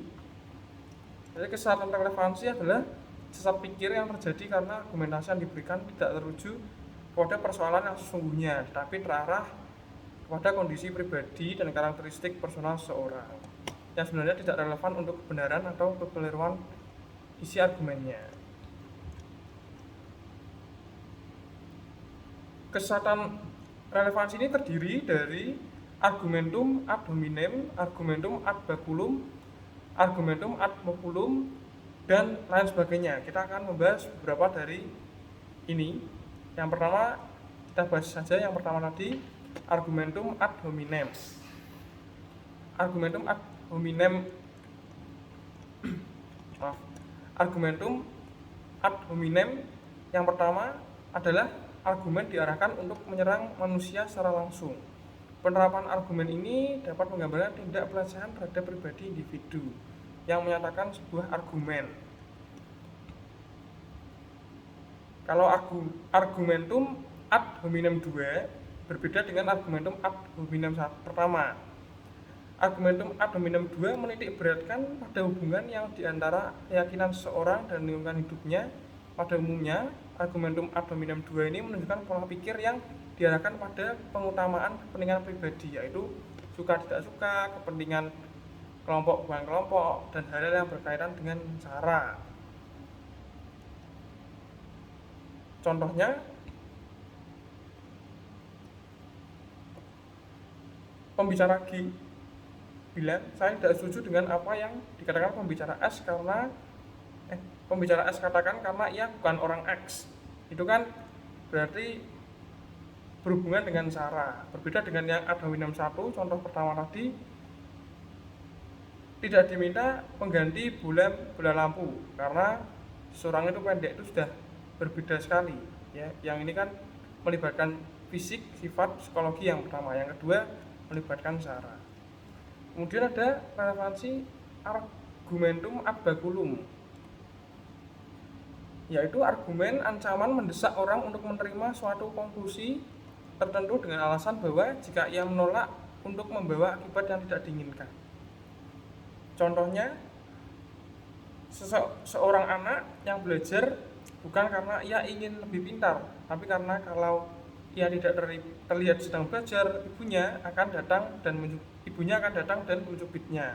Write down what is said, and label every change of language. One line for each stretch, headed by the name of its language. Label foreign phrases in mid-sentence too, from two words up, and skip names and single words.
Indonesian: Jadi kesesatan relevansi adalah sesat pikir yang terjadi karena argumentasi yang diberikan tidak teruju pada persoalan yang sesungguhnya, tapi terarah kepada kondisi pribadi dan karakteristik personal seseorang yang sebenarnya tidak relevan untuk kebenaran atau kekeliruan isi argumennya. Kesesatan relevansi ini terdiri dari
Latin: argumentum ad hominem, argumentum ad baculum, argumentum ad populum,
Indonesian: dan lain sebagainya. Kita akan membahas beberapa dari ini. Yang pertama, kita bahas saja yang pertama tadi,
Latin: argumentum ad hominem. Argumentum ad hominem argumentum ad hominem
Indonesian: yang pertama adalah argumen diarahkan untuk menyerang manusia secara langsung. Penerapan argumen ini dapat menggambarkan tindak pelecehan terhadap pribadi individu yang menyatakan sebuah argumen. Kalau
Latin: argumentum ad hominem
Indonesian: 2 berbeda dengan
Latin: argumentum ad hominem
Indonesian: pertama.
Latin: Argumentum ad hominem
Indonesian: 2 menitik beratkan pada hubungan yang diantara keyakinan seseorang dan lingkungan hidupnya. Pada umumnya,
Latin: argumentum ad hominem
Indonesian: 2 ini menunjukkan pola pikir yang diarahkan pada pengutamaan kepentingan pribadi, yaitu suka tidak suka, kepentingan kelompok bukan kelompok, dan hal-hal yang berkaitan dengan cara. Contohnya, pembicara G bilang, saya tidak setuju dengan apa yang dikatakan pembicara S karena pembicara S katakan karena ia bukan orang X. Itu kan berarti berhubungan dengan cara. Berbeda dengan yang
Latin: ad hominem
Indonesian: 1, contoh pertama tadi, tidak diminta pengganti bola lampu karena seorang itu pendek, itu sudah berbeda sekali ya. Yang ini kan melibatkan fisik, sifat, psikologi yang pertama. Yang kedua melibatkan cara. Kemudian ada relevansi
Latin: argumentum ad baculum,
Indonesian: yaitu argumen ancaman mendesak orang untuk menerima suatu konklusi tertentu dengan alasan bahwa jika ia menolak untuk membawa akibat yang tidak diinginkan. Contohnya, seorang anak yang belajar bukan karena ia ingin lebih pintar, tapi karena kalau ia tidak terlihat sedang belajar, ibunya akan datang dan mencubitnya.